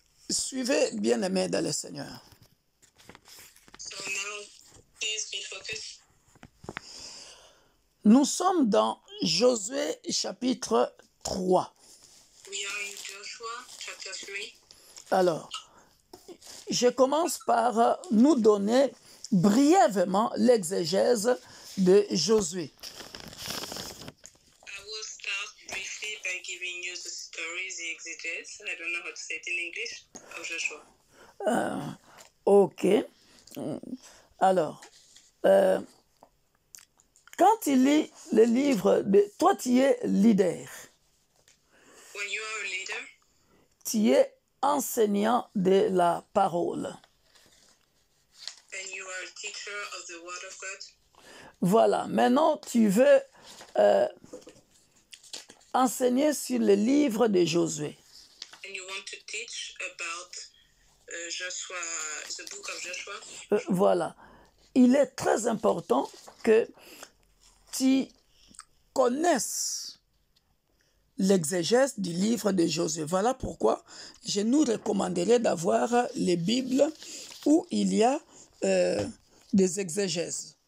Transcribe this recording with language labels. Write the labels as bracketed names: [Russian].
[French] Suivez, bien-aimés dans le Seigneur. [English] So now, please be focused. [French] Nous sommes dans Josué chapitre 3. [English] We are in Joshua chapter 3. [French] Alors, je commence par nous donner brièvement l'exégèse de Josué. [English] I will start briefly by giving you the story, the exegesis, I don't know how to say it in English, of Joshua. [French] Ok. Alors, quand il lit le livre de... Toi, tu es leader. [English] When you are a leader, [French] Tu es enseignant de la parole. [English] and you are a teacher of the Word of God, [French] Voilà. Maintenant, tu veux enseigner sur le livre de Josué. [English] and you want to teach about Joshua, the book of Joshua, [French] Voilà. Il est très important que tu connaisses l'exégèse du livre de Josué. Voilà pourquoi je nous recommanderais d'avoir les Bibles où il y a des exégèses.